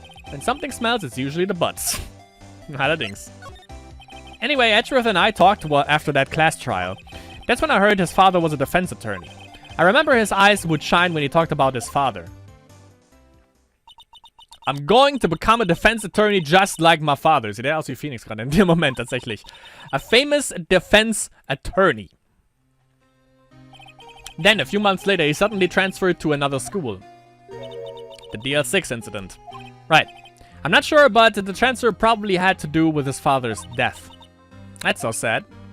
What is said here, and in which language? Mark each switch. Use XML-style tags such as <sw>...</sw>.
<en>When something smells, it's usually the butts.</en> <de>Allerdings.</de> <en>Anyway, Edgeworth and I talked after that class trial. That's when I heard his father was a defense attorney. I remember his eyes would shine when he talked about his father. I'm going to become a defense attorney just like my father.</en> <de>Sieht aus wie Phoenix gerade in dem Moment tatsächlich.</de> <en>A famous defense attorney. Then, a few months later, he suddenly transferred to another school. The DL6 incident. Right. I'm not sure, but the transfer probably had to do with his father's death. That's so sad.</en>